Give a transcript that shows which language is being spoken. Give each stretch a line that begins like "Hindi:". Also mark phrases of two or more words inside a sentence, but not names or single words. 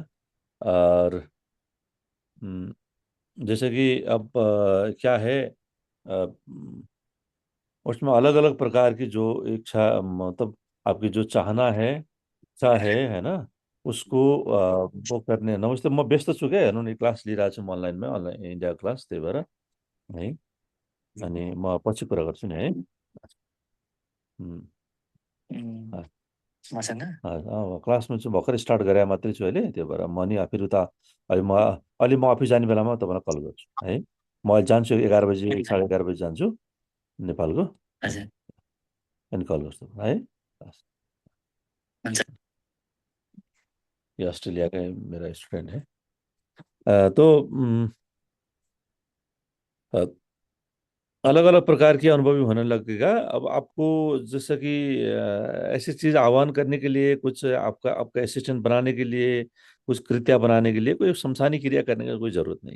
Hindi: और जैसे कि अब क्या है, अ, उसमें अलग अलग प्रकार की जो इच्छा, मतलब आपकी जो चाहना है ना, उसको वो करने नमस्ते, मैं
Nepali: व्यस्त छु क्या, हेर्नु नि क्लास लिइरहेको छु म अनलाइनमा, अनलाइन इन्डिया क्लास, त्यही भएर है। अनि म पछि कुरा गर्छु नि है। उम्, अँ, मसँग क्लासमा चाहिँ भर्खर स्टार्ट गरे मात्रै छु अहिले, त्यही भएर म नि फेरि उता अहिले म अफिस जाने बेलामा तपाईँलाई कल गर्छु है। म अहिले जान्छु 11 बजी, 11:30 बजी जान्छु नेपालको। हजुर। अनि कल गर्छु है। हस्, हुन्छ।
Hindi: ये ऑस्ट्रेलिया का मेरा स्टूडेंट है। तो अलग अलग प्रकार की अनुभवी होने लगेगा। अब आपको जैसे कि ऐसी चीज आह्वान करने के लिए, कुछ आपका आपका असिस्टेंट बनाने के लिए, कुछ कृत्या बनाने के लिए कोई शमशानी क्रिया करने का कोई जरूरत नहीं है।